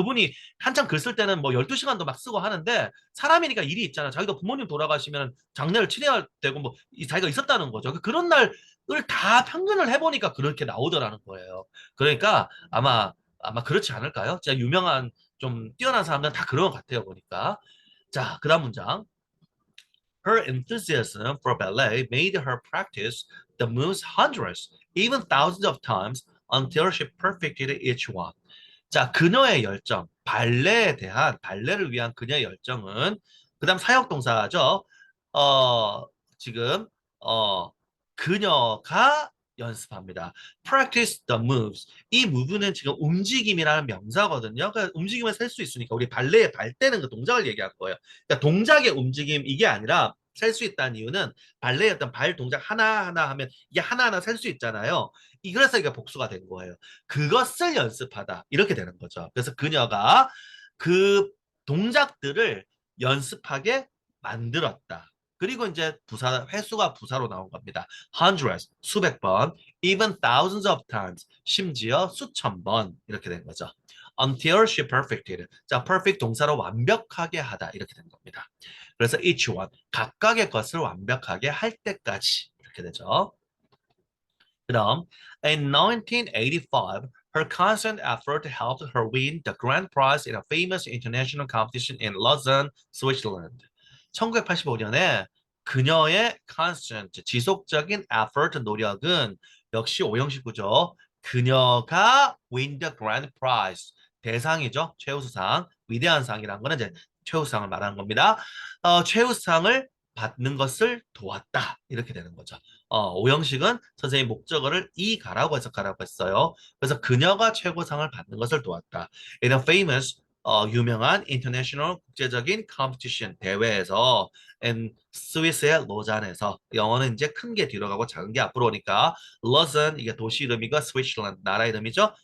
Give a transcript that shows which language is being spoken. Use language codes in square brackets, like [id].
[ko] 그분이 한창 글 쓸 때는 뭐 12시간도 막 쓰고 하는데 사람이니까 일이 있잖아. 자기도 부모님 돌아가시면 장례를 치러야 되고 뭐 자기가 있었다는 거죠. 그런 날을 다 평균을 해보니까 그렇게 나오더라는 거예요. 그러니까 아마 그렇지 않을까요? 진짜 유명한 좀 뛰어난 사람들은 다 그런 것 같아요. 보니까. 자, 그다음 문장. [en] Her enthusiasm for ballet made her practice the moves hundreds, even thousands of times until she perfected each one. [ko] 자, 그녀의 열정, 발레를 위한 그녀의 열정은, 그 다음 사역동사죠. 어, 지금, 어, 그녀가 연습합니다. [en] Practice the moves. [ko] 이 move는 지금 움직임이라는 명사거든요. 그러니까 움직임을 셀 수 있으니까 우리 발레의 발 떼는 그 동작을 얘기할 거예요. 그러니까 동작의 움직임, 이게 아니라 셀 수 있다는 이유는 발레의 어떤 발 동작 하나하나 하면 이게 하나하나 셀 수 있잖아요. 그래서 이게 복수가 된 거예요. 그것을 연습하다. 이렇게 되는 거죠. 그래서 그녀가 그 동작들을 연습하게 만들었다. 그리고 이제 횟수가 부사로 나온 겁니다. hundreds, 수백 번, [en] even thousands of times, [ko] 심지어 수천 번, 이렇게 된 거죠. [en] until she perfected. [ko] 자, perfect 동사로 완벽하게 하다. 이렇게 된 겁니다. 그래서 [en] each one, [ko] 각각의 것을 완벽하게 할 때까지. 이렇게 되죠. [en] 그다음, in 1985, her constant effort helped her win the grand prize in a famous international competition in Lausanne, Switzerland. [ko] 1985년에 그녀의 constant, 지속적인 effort, 노력은 역시 오형식구죠. [en] 그녀가 win the grand prize, 대상이죠. [ko] 최우수상, 위대한 상이라는 거는 이제 최우수상을 말하는 겁니다. 최우수상을 받는 것을 도왔다. 이렇게 되는 거죠. 오형식은 선생님 목적어를 이가라고 해석하라고 했어요. 그래서 그녀가 최고상을 받는 것을 도왔다. [en] In a famous [ko] 유명한 international 국제적인 competition 대회에서 스위스의 로잔에서 영어는 이제 큰 게 뒤로 가고 작은 게 앞으로 오니까 로잔 이게 도시 이름이고 스위스랜드 나라 이름이죠.